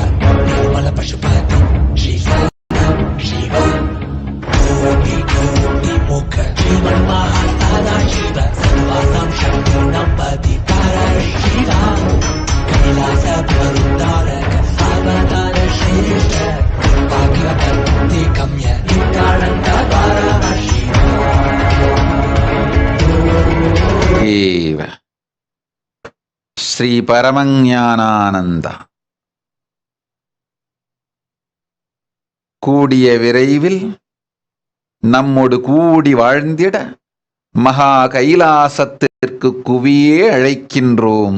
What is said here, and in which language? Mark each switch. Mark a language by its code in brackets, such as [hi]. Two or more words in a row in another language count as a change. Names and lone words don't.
[sa] निर्मल पशुपति श्री सदा शिवा कोटि कोटि मुख जीवन महासादा शिव सर्वासां शक्तीनां पति परशिवा कैलास वरुणारक अवतार श्रेष्ठ भागवते गम्य नित्यानन्द परमशिवा. [ta] ஸ்ரீ பரமஞானானந்த. கூடிய விரைவில் நம்மோடு கூடி வாழ்ந்திட மகா கைலாசத்திற்கு குவியே அழைக்கின்றோம்.